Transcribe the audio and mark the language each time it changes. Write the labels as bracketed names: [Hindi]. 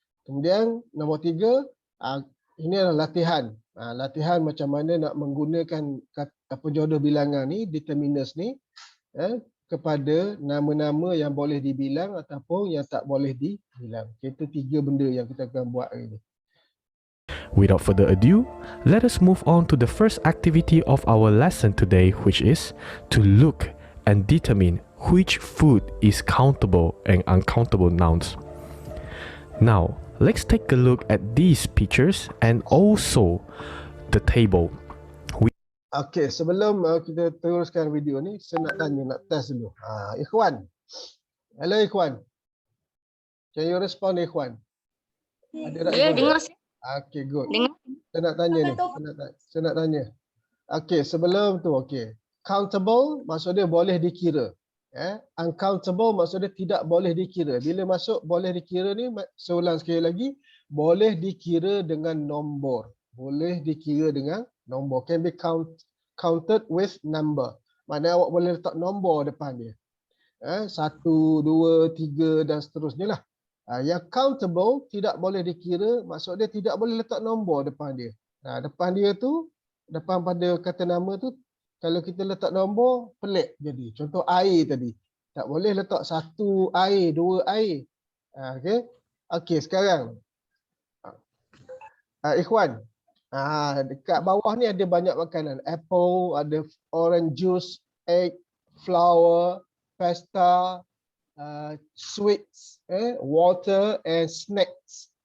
[Malay] Kemudian nombor 3, ini adalah latihan. Latihan macam mana nak menggunakan penjodoh bilangan ni, determiners ni, kepada nama-nama yang boleh dibilang ataupun yang tak boleh dibilang. Itu 3 benda yang kita akan buat hari ini. [English] Without further ado, let us move on to the first activity of our lesson today, which is to look and determine which food is countable and uncountable nouns. Now, let's take a look at these pictures and also the table. [Malay] Okey, sebelum kita teruskan video ni, saya nak tanya, nak test dulu. Ikhwan. Hello Ikhwan. [English] Can you respond Ikhwan? [Malay] Ada tak Ya, Ikhwan? dengar. [English] Okey, good. [Malay] Dengar. Saya nak tanya ni. Saya nak tanya. Okey, sebelum tu okey. Countable maksud dia boleh dikira. Uncountable maksud dia tidak boleh dikira. Bila masuk boleh dikira ni, saya ulang sekali lagi, boleh dikira dengan nombor. Boleh dikira dengan nombor. [English] Can be counted with number. [Malay] Maknanya awak boleh letak nombor depan dia. 1, 2, 3 dan seterusnya lah. Yang countable tidak boleh dikira, maksud dia tidak boleh letak nombor depan dia. Depan dia tu, depan pada kata nama tu, kalau kita letak nombor, pelik jadi. Contoh air tadi. Tak boleh letak 1 air, 2 air. Okey, sekarang. Ikhwan. Dekat bawah ni ada banyak makanan. [English] Apple, ada orange juice, egg, flour, pasta, sweets, water and snacks.